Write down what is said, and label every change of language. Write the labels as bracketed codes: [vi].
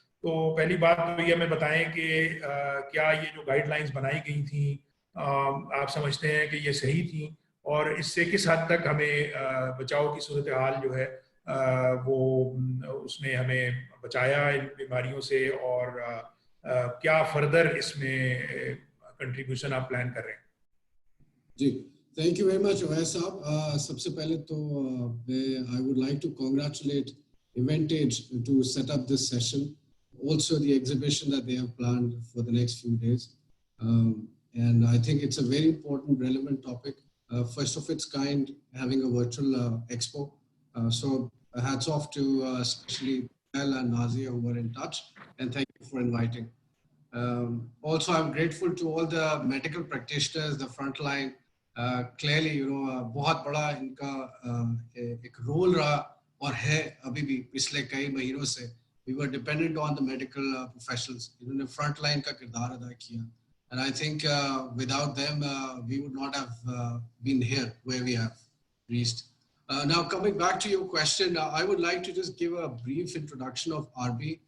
[ur] تو پہلی بات تو یہ ہمیں بتائیں کہ کیا یہ جو گائیڈ لائنز بنائی گئی تھیں آپ سمجھتے ہیں کہ یہ صحیح تھیں, اور اس سے کس حد تک ہمیں بچاؤ کی صورتحال جو ہے وہ اس نے ہمیں بچایا ان بیماریوں سے, اور کیا فردر اس میں کنٹریبیوشن آپ پلان کر رہے ہیں؟ جی thank you very much Owais صاحب. سب سے پہلے تو [en] I would like to congratulate Eventage to set up this session, also the exhibition that they have planned for the next few days, and I think it's a very important, relevant topic, first of its kind, having a virtual expo. So hats off to especially Al and Nazia who were in touch, and thank you for inviting. Also, I'm grateful to all the medical practitioners, the frontline. [ur] Clearly, بہت بڑا ان کا ایک role رہا اور ہے ابھی بھی. پچھلے کئی مہینوں سے [en] we were dependent on the medical professionals. [ur] انہوں نے فرنٹ لائن کا کردار ادا کیا, [en] and I think without them we would not have been here where we have reached. Now coming back to your question, I would like to just give a brief introduction of RB.